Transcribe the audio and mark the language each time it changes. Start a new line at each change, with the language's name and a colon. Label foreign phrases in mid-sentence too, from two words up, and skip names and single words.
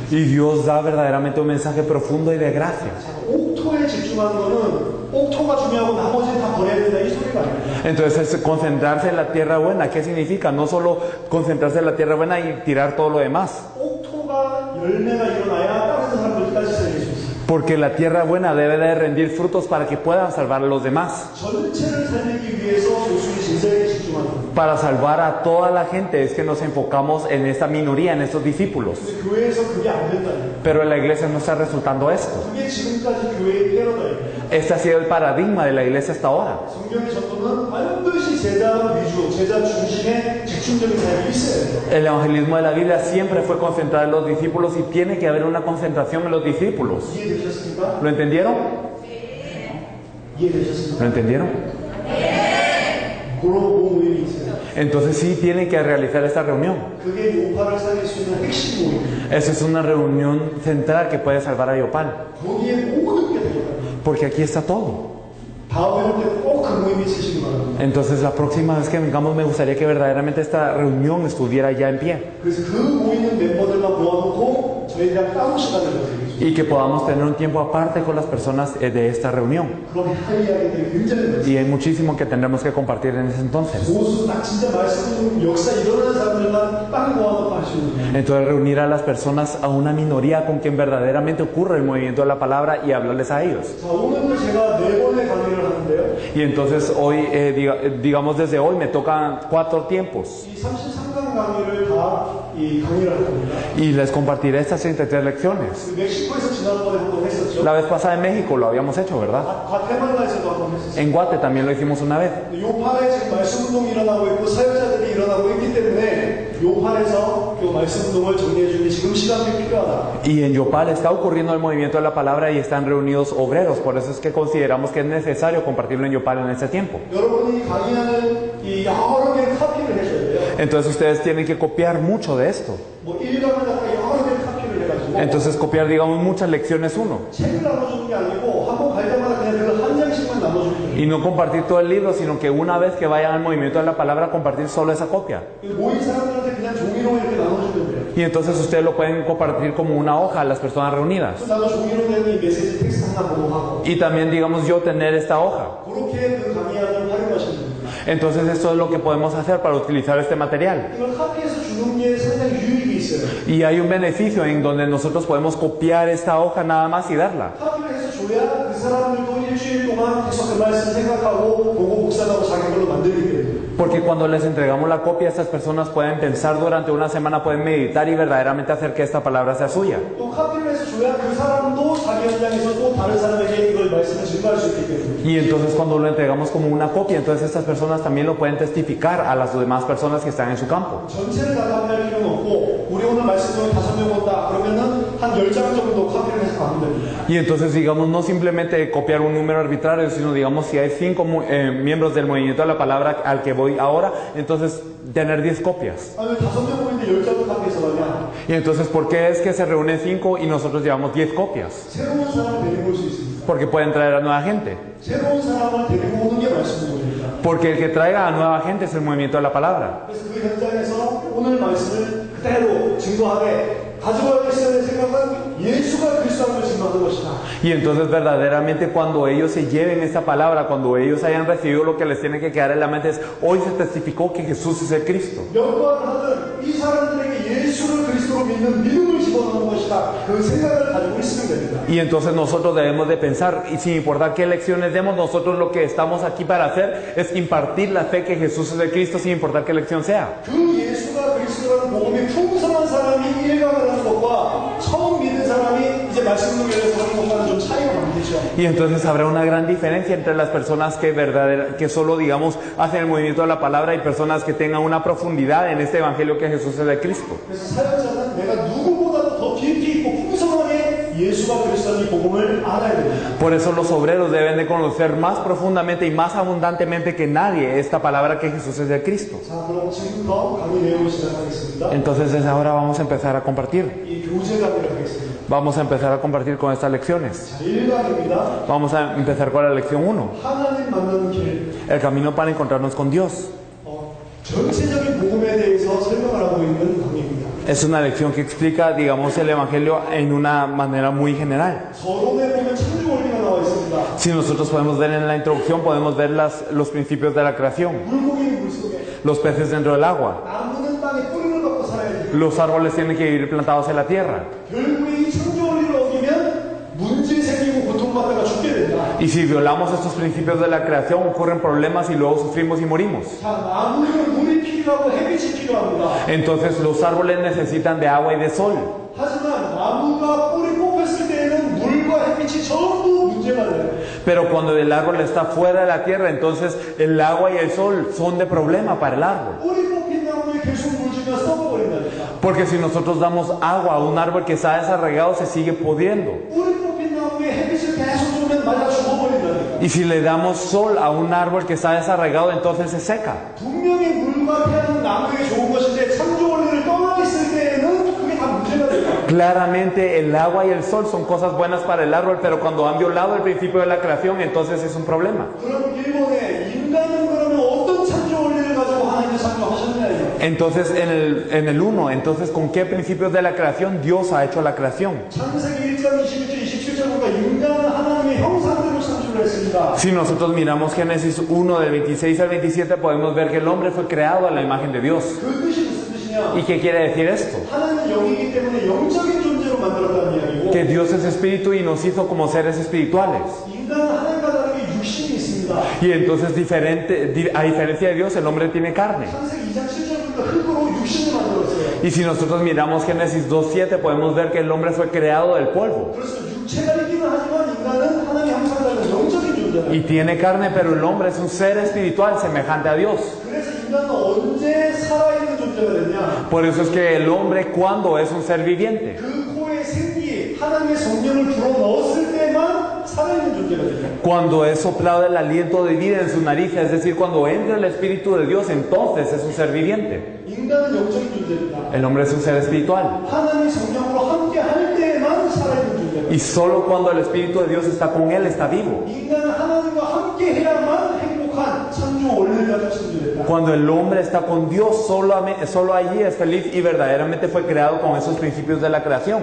Spanish: Y Dios da verdaderamente un mensaje profundo y de gracia.
Korean: 옥토에 집중하는 거는 옥토가 중요하고 나머지는 다 버려야 된다 이 소리가 아닙니다.
Spanish: Entonces concentrarse en la tierra buena, ¿qué significa? No solo concentrarse en la tierra buena y tirar todo lo demás.
Korean: 옥토가 열매가 일어나야 다른 사람들까지 살릴 수 있어요.
Spanish: Porque la tierra buena debe de rendir frutos para que puedan salvar a los demás.
Korean: 전체를 살리기 위해서 소수의 진사에게 집중하는 겁니다.
Spanish: Para salvar a toda la gente es que nos enfocamos en esta minoría, en estos discípulos.
Korean: 근데 교회에서 그게 안 된다.
Spanish: Pero en la iglesia no está resultando esto.
Korean: 그게 지금까지 교회의 패러다임.
Spanish: Este ha sido el paradigma de la iglesia hasta ahora.
Korean: 성경의 전도는 반드시 제자 위주, 제자 중심의 집중적인 삶이 있어야 돼요.
Spanish: El evangelismo de la Biblia siempre fue concentrado en los discípulos y tiene que haber una concentración en los discípulos.
Korean: 이해되셨습니까?
Spanish: ¿Lo entendieron?
Korean: 이해되셨습니까?
Spanish: ¿Lo entendieron?
Korean: 그런 모임이 있어요.
Spanish: Entonces sí tiene que realizar esta reunión.
Korean: 그게 요파를 살릴 수 있는 핵심 모임이에요.
Spanish: Esa es una reunión central que puede salvar a Yopal.
Korean: 거기에 모든 게 되겠다.
Spanish: Porque aquí está todo.
Korean: 다음에 올 때 꼭 그 모임이 있으시기 바랍니다.
Spanish: Entonces la próxima vez que vengamos me gustaría que verdaderamente esta reunión estuviera ya en pie.
Korean: 그래서 그 모이는 멤버들만 모아놓고 저희랑 따로 시간을 가지고
Spanish: Y que podamos tener un tiempo aparte con las personas de esta reunión.
Korean: 그럼 할 이야기들이 굉장히 많습니다.
Spanish: Y hay muchísimo que tendremos que compartir en ese entonces.
Korean: 모수 딱 진짜 말씀 역사 일어나는 사람들만 딱 모아놓고 하시는 거예요.
Spanish: Entonces reunir a las personas, a una minoría con quien verdaderamente ocurre el movimiento de la palabra y hablarles a ellos.
Korean: 자, 오늘도 제가 4번의 강의를 하는데요.
Spanish: Y entonces hoy, digamos desde hoy, me tocan 4 tiempos.
Korean: 이 33강 강의를 다 이 강의를 할 겁니다.
Spanish: Y les compartiré estas 33 lecciones.
Korean: 그 멕시코에서 지난번에 한번 했었죠.
Spanish: La vez pasada en México lo habíamos hecho, ¿verdad?
Korean: 과테말라에서도 한번 했었어요.
Spanish: En Guate también lo hicimos una vez.
Korean: 요파에 지금 말씀 운동이 일어나고 있고 사역자들이 일어나고 있기 때문에 요파에서 그 말씀 운동을 정리해 주는 지금 시간이 필요하다.
Spanish: Y en Yopal está ocurriendo el movimiento de la palabra y están reunidos obreros. Por eso es que consideramos que es necesario compartirlo en Yopal en este tiempo.
Korean: 여러분이 강의하는 이 여러 개의 카피를 해줘야 돼요.
Spanish: Entonces ustedes tienen que copiar mucho de esto.
Korean: 뭐 1강마다 여러 개의 카피를 해가지고
Spanish: Entonces copiar, digamos, muchas lecciones uno.
Korean: 책을 나눠주는 게 아니고 한 번 갈 때마다 그냥 그걸 한 장씩만 나눠주면 돼요.
Spanish: Y no compartir todo el libro, sino que una vez que vayan al movimiento de la palabra, compartir solo esa copia.
Korean: 모인 사람들한테 그냥 종이로 이렇게 나눠주면 돼요.
Spanish: Y entonces ustedes lo pueden compartir como una hoja a las personas reunidas.
Korean: 나도 종이로 된 이 메시지 텍스트 하나 보고 하고
Spanish: Y también, digamos, yo tener esta hoja.
Korean: 그렇게 그 강의안을 활용하시면 됩니다.
Spanish: Entonces esto es lo que podemos hacer para utilizar este material.
Korean: 이걸 카피해서 주는 게 상당히 유익이 있어요.
Spanish: Y hay un beneficio en donde nosotros podemos copiar esta hoja nada más y darla.
Korean: 카피를 해서 줘야 그 사람들도 일주일 동안 계속 그 말씀 생각하고 보고 묵상하고 자기 걸로 만들게 돼요.
Spanish: Porque cuando les entregamos la copia, estas personas pueden pensar durante una semana, pueden meditar y verdaderamente hacer que esta palabra sea suya.
Korean: 또 카피를 해서 줘야 그 사람도 자기 현장에서 또 다른 사람에게 이걸 말씀을 증거할 수 있기 때문에.
Spanish: Y entonces cuando lo entregamos como una copia, entonces estas personas también lo pueden testificar a las demás personas que están en su campo.
Korean: 전체를 다 카피할 필요는 없고 우리 오늘 말씀 중에 5명 온다 그러면은 한 10장 정도 카피를 해서 가면 됩니다.
Spanish: Y entonces, digamos, no simplemente copiar un número arbitrario, sino, digamos, si hay 5 miembros del movimiento de la palabra al que voy ahora, entonces tener 10 copias.
Korean: 아니 5명 모이는데 10장을 카피해서 가냐?
Spanish: Y entonces, ¿por qué es que se reúnen 5 y nosotros llevamos 10 copias?
Korean: 새로운 사람을 데리고 올 수 있습니다.
Spanish: Porque pueden traer a nueva gente.
Korean: 새로운 사람을 데리고 오는 게 말씀 모임입니다.
Spanish: Porque el que traiga a nueva gente es el movimiento de la palabra.
Korean: 그래서 그 현장에서 오늘 말씀을 그대로 증거하되 가져가겠다는 생각은 예수가 그리스도를 증거하는 것이다.
Spanish: Y entonces verdaderamente cuando ellos se lleven esta palabra, cuando ellos hayan recibido lo que les tiene que quedar en la mente es, hoy se testificó que Jesús es el Cristo.
Korean: 몇 번 하든 이 사람들에게 예수를 그리스도로 믿는 믿음을 집어넣는 것이다. 그 생각을 가지고 있으면 됩니다.
Spanish: Y entonces nosotros debemos de pensar, y sin importar qué lecciones demos, nosotros lo que estamos aquí para hacer es impartir la fe que Jesús es el Cristo sin importar qué lección sea.
Korean: 그 예수가 그리스도라는 복음이 풍성한 사람이 일감을 하는 것과 처음 믿은 사람이 이제 말씀 중에서 하는 것과는 좀 차이가 많겠죠.
Spanish: Y entonces habrá una gran diferencia entre las personas que solo, digamos, hacen el movimiento de la palabra y personas que tengan una profundidad en este evangelio que Jesús es el Cristo.
Korean: 그래서 사역자는 내가 누구보다도 더 깊이 있고 풍성하게 예수가 그리스도라는 이 복음을 알아야 됩니다.
Spanish: Por eso los obreros deben de conocer más profundamente y más abundantemente que nadie esta palabra que Jesús es el Cristo.
Korean: 자, 그럼 지금부터 강의 내용을 시작하겠습니다.
Spanish: Entonces desde ahora vamos a empezar a compartir.
Korean: 이 교재 강의를 하겠습니다.
Spanish: Vamos a empezar a compartir con estas lecciones.
Korean: 자, 1강입니다.
Spanish: Vamos a empezar con la lección 1.
Korean: 하나님 만나는 길.
Spanish: El camino para encontrarnos con Dios.
Korean: 전체적인 복음에 대해서 설명을 하고 있는 강의입니다.
Spanish: Es una lección que explica, digamos, el Evangelio en una manera muy general.
Korean: 서론에 보면 창조 원리가 나와 있습니다.
Spanish: Si nosotros podemos ver en la introducción, podemos ver los principios de la creación.
Korean: 물고기는 물속에,
Spanish: Los peces dentro del agua.
Korean: 나무는 땅에 뿌리를 받고 살아야 돼요.
Spanish: Los árboles tienen que vivir plantados en la tierra.
Korean: 결국에 이 창조 원리를 어기면 문제 생기고 고통받다가 죽게 된다.
Spanish: Y si violamos estos principios de la creación, ocurren problemas y luego sufrimos y morimos.
Korean: 자, 나무는 물이 햇빛이 필요합니다.
Spanish: Entonces los árboles necesitan de agua y de sol.
Korean: 하지만 나무가 뿌리 뽑혔을 때에는 물과 햇빛이 전부 문제가 돼요.
Spanish: Pero cuando el árbol está fuera de la tierra, entonces el agua y el sol son de problema para el árbol.
Korean: 뿌리 뽑힌 나무에 계속 물 주면 썩어버린다니까.
Spanish: Porque si nosotros damos agua a un árbol que está desarraigado, se sigue pudriendo.
Korean: 뿌리 뽑힌 나무에 햇빛을 계속 주면 말라 죽어버린다니까.
Spanish: Y si le damos sol a un árbol que está desarraigado, entonces se seca.
Korean: 분명히 물과 태양은 나무에게 좋은 것인데 창조 원리를 떠나 있을 때에는 그게 다 문제가 돼요.
Spanish: Claramente el agua y el sol son cosas buenas para el árbol, pero cuando han violado el principio de la creación, entonces es un problema.
Korean: 그럼 일본에 인간은 그러면 어떤 창조 원리를 가지고 하나님을 창조하셨냐.
Spanish: Entonces en el 1, entonces ¿con qué principios de la creación Dios ha hecho la creación?
Korean: 창세기 1장 26절 27절 보니까 인간은 하나님의 형상대로 창조를 했습니다.
Spanish: Si nosotros miramos Génesis 1 del 26 al 27, podemos ver que el hombre fue creado a la imagen de Dios.
Korean: 그 뜻이 무슨 뜻이냐?
Spanish: ¿Y qué quiere decir esto?
Korean: 하나님은 영이기 때문에 영적인 존재로 만들었다는 이야기고
Spanish: Que Dios es espíritu y nos hizo como seres espirituales.
Korean: 인간은 하나님과 다르게 육신이 있습니다.
Spanish: Y entonces a diferencia de Dios, el hombre tiene carne.
Korean: 창세기 2장 7절 보니까 흙으로 육신을 만들었어요.
Spanish: Y si nosotros miramos Génesis 2:7, podemos ver que el hombre fue creado del polvo.
Korean: 그래서 육체가 있기는 하지만 인간은 하나님의 형상대로 영적인 존재다.
Spanish: Y tiene carne, pero el hombre es un ser espiritual semejante a Dios.
Korean: 그래서 인간은 언제 살아있는 존재가 됐냐?
Spanish: Por eso es que el hombre, cuando es un ser viviente,
Korean: 그 코에 생기 하나님의 성령을 불어 넣었을 때만 살아있는 존재가 됩니다.
Spanish: cuando es soplado el aliento de vida en su nariz, es decir, cuando entra el Espíritu de Dios, entonces es un ser viviente.
Korean: 인간은 영적인 존재입니다.
Spanish: El hombre es un ser espiritual.
Korean: 하나님의 성령으로 함께 할 때만 살아있는 존재입니다.
Spanish: Y solo cuando el Espíritu de Dios está con él, está vivo.
Korean: 인간은 하나님과 함께 해야만 행복한 창조 원리를 가지고 창조됐다.
Spanish: Cuando el hombre está con Dios, solo allí es feliz y verdaderamente fue creado con esos principios de la creación.